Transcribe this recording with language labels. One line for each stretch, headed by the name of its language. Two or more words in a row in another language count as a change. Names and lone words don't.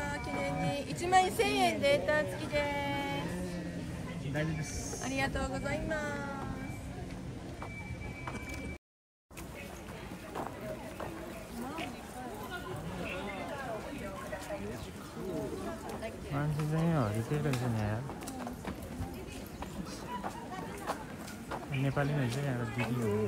Japanese: 記念に1万1000円データ付きです。大丈夫です。ありがとうございます。
Nepali: मान्छे रिपेयर रहेछ नि यार नेपाली रहेछ यहाँ दिदी